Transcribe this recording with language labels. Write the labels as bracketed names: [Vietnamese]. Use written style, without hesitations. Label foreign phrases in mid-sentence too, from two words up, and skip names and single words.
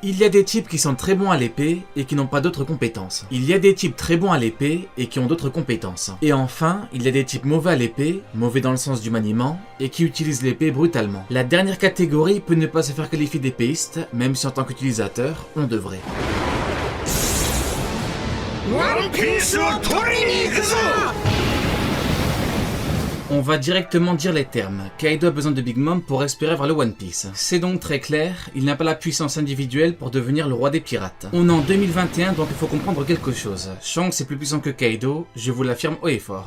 [French] Il y a des types qui sont très bons à l'épée et qui n'ont pas d'autres compétences. Il y a des types très bons à l'épée et qui ont d'autres compétences. Et enfin, il y a des types mauvais à l'épée, mauvais dans le sens du maniement, et qui utilisent l'épée brutalement. La dernière catégorie peut ne pas se faire qualifier d'épéiste, même si en tant qu'utilisateur, on devrait. [Japanese] One Piece を取りに行くぞ! [French] On va directement dire les termes. Kaido a besoin de Big Mom pour respirer vers le One Piece. C'est donc très clair, il n'a pas la puissance individuelle pour devenir le roi des pirates. On est en 2021 donc il faut comprendre quelque chose. Shanks est plus puissant que Kaido, je vous l'affirme haut et fort.